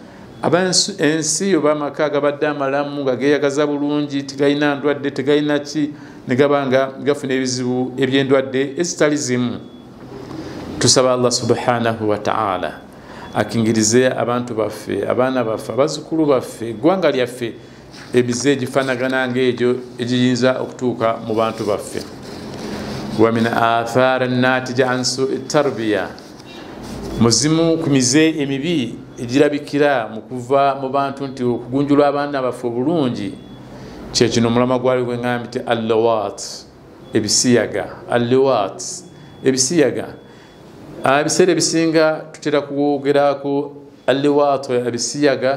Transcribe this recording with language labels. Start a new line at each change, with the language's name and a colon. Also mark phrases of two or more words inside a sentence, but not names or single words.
Ganda: Ensi oba amaka agabadde amalamu nga geeyagaza bulungi tegalina ndwadde tegalina ki ne gaba nga gafuna ebizibu eby'endwadde ezitali zimu. Tusaba Allah
Arabic: سبحانه وتعالى
Ganda: akingirize abantu baffe, abaana baffe, abazzukulu baffe, eggwanga lyaffe ebize egifaanagana ng'egyo egiyinza okutuuka mu bantu baffe.
Arabic: ومن آثار نتيجة عن سوء التربية,
Ganda: muzimu ku mize emibi egirabikira mu kuva mu bantu nti okugunjula abaana baffe obulungi kye kino omulama gwali gwe ngambye nti allawat, ebisiyaga. Allawat, ebisiyaga. Ebiseera ebisinga tutera kwogerako allawat, ebisiyaga.